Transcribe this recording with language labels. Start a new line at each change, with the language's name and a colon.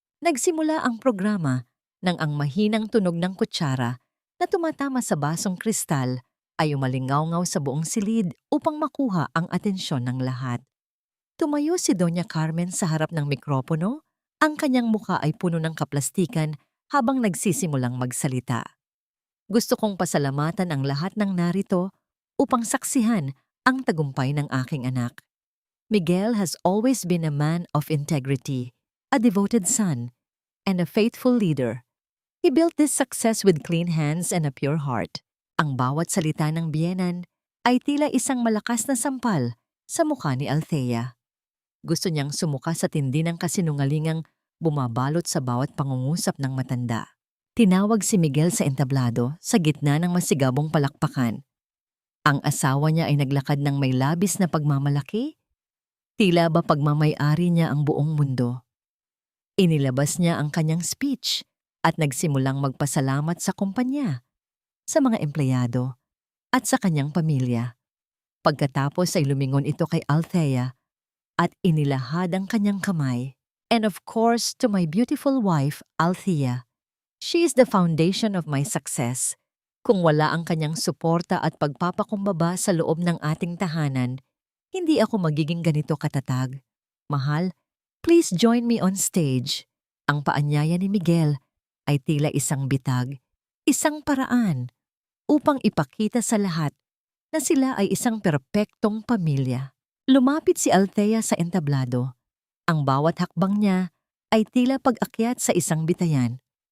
Filipino: Nagsimula ang programa nang ang mahinang tunog ng kutsara na tumatama sa basong kristal ay umalingaw-ngaw sa buong silid upang makuha ang atensyon ng lahat. Tumayo si Doña Carmen sa harap ng mikropono, ang kanyang mukha ay puno ng kaplastikan habang nagsisimulang magsalita. Gusto kong pasalamatan ang lahat ng narito upang saksihan ang tagumpay ng aking anak.
English: Miguel has always been a man of integrity, a devoted son, and a faithful leader. He built this success with clean hands and a pure heart.
Filipino: Ang bawat salita ng biyenan ay tila isang malakas na sampal sa mukha ni Althea. Gusto niyang sumuka sa tindi ng kasinungalingang bumabalot sa bawat pangungusap ng matanda. Tinawag si Miguel sa entablado sa gitna ng masigabong palakpakan. Ang asawa niya ay naglakad ng may labis na pagmamalaki. Tila ba pagmamay-ari niya ang buong mundo. Inilabas niya ang kanyang speech at nagsimulang magpasalamat sa kumpanya, sa mga empleyado, at sa kanyang pamilya. Pagkatapos ay lumingon ito kay Althea at inilahad ang kanyang kamay.
English: And of course, to my beautiful wife, Althea. She is the foundation of my success.
Filipino: Kung wala ang kanyang suporta at pagpapakumbaba sa loob ng ating tahanan, hindi ako magiging ganito katatag.
English: Mahal, please join me on stage.
Filipino: Ang paanyaya ni Miguel ay tila isang bitag, isang paraan upang ipakita sa lahat na sila ay isang perpektong pamilya. Lumapit si Althea sa entablado. Ang bawat hakbang niya ay tila pag-akyat sa isang bitayan.